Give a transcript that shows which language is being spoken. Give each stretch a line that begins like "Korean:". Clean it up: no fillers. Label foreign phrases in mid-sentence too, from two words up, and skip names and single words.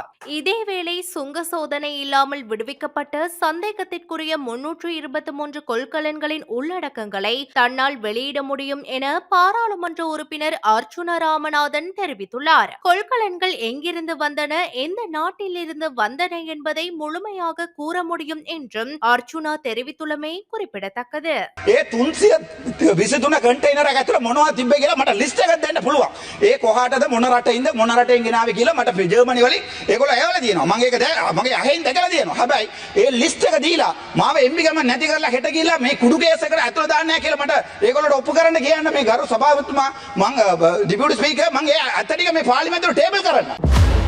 Tamil: இதேவேளை சுங்க சோதனை இல்லாமல் விடுவிக்கப்பட்ட சந்தேகத்திற்குரிய 323 கொள்கலன்களின் உள்ளடக்கங்களை தன்னால் வெளியிட முடியும் என பாராளுமன்ற உறுப்பினர் அர்ச்சுனா ராமநாதன் தெரிவித்துள்ளார். கொள்கலன்கள் எங்கிருந்து வந்தன, எந்த நாட்டில் இருந்து வந்தன என்பதை முழுமையாக கூற முடியும் என்றும் அர்ச்சுனா தெரிவித்துள்ளமை குறிப்பிடத்தக்கது.
Sinhala: 323 කන්ටේනර් එකක් ඇතුළේ මොනවද තිබ්බේ කියලා මට ලිස්ට් එකක් දෙන්න පුළුවන්. ඒ කොහාටද මොන රටින්ද මොන රටෙන් ගෙනාවේ කියලා මට ජර්මනි වලින් ඒගොල්ලෝ ඇවලා තියෙනවා. මම ඒක මගේ අහෙන් දැකලා තියෙනවා. හැබැයි ඒ ලිස්ට් එක දීලා මාව එම්බි ගමන් නැති කරලා හෙට ගිහලා මේ කුඩු කේස් එකට ඇතුළේ දාන්න නැහැ කියලා මට ඒගොල්ලෝට ඔප්පු කරන්න කියන්න මේ ගරු සභාපතිතුමා මම
English: deputy speaker
Sinhala: මම ඒ අතටික මේ පාර්ලිමේන්තුවේ ටේබල් කරන්න.